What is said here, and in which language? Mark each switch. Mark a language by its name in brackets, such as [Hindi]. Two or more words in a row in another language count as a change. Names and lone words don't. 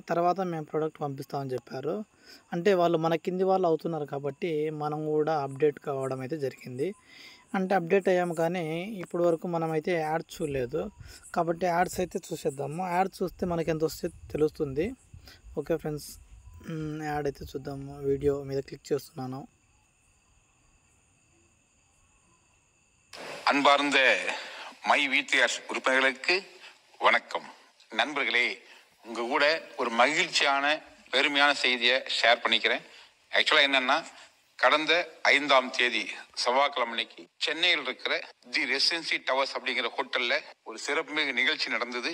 [Telugu] తర్వాత మేము ప్రోడక్ట్ పంపిస్తామని చెప్పారు. అంటే వాళ్ళు మన కింది వాళ్ళు అవుతున్నారు కాబట్టి మనం కూడా అప్డేట్ కావడం అయితే జరిగింది. అంటే అప్డేట్ అయ్యాము కానీ ఇప్పుడు వరకు మనమైతే యాడ్స్ చూడలేదు కాబట్టి యాడ్స్ అయితే చూసేద్దాము. యాడ్ చూస్తే మనకి ఎంత వస్తే తెలుస్తుంది. [English] okay friends, [Telugu] యాడ్ అయితే చూద్దాము. వీడియో మీద క్లిక్ చేస్తున్నాను. [Tamil] அன்பார்ந்த மை வீத்தியார் உறுப்பினர்களுக்கு வணக்கம். நண்பர்களே, உங்கள் கூட ஒரு மகிழ்ச்சியான பெருமையான செய்தியை ஷேர் பண்ணிக்கிறேன். ஆக்சுவலாக என்னென்னா, கடந்த 5ஆம் தேதி செவ்வாய்க்கிழமை அன்னைக்கு சென்னையில் இருக்கிற தி ரெசிடென்சி டவர்ஸ் அப்படிங்கிற ஹோட்டலில் ஒரு சிறப்புமிகு நிகழ்ச்சி நடந்தது.